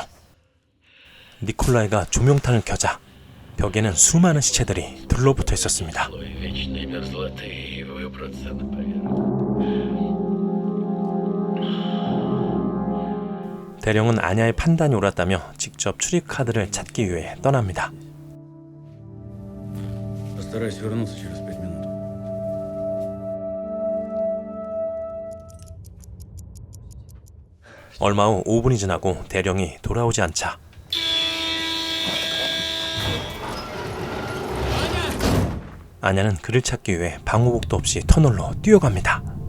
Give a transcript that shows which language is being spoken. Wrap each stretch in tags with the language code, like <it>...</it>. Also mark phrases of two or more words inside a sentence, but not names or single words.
<ko>니콜라이가 조명탄을 켜자 벽에는 수많은 시체들이 들러붙어 있었습니다.</ko> <ru>Вечной мерзлоты и выбраться на поверхность.</ru> <ko>대령은 아냐의 판단이 옳았다며 직접 출입 카드를 찾기 위해 떠납니다.</ko> <ru>Постарайся вернуться через 5 минут.</ru> <ko>얼마 후 5분이 지나고 대령이 돌아오지 않자 아냐는 그를 찾기 위해 방호복도 없이 터널로 뛰어갑니다.</ko>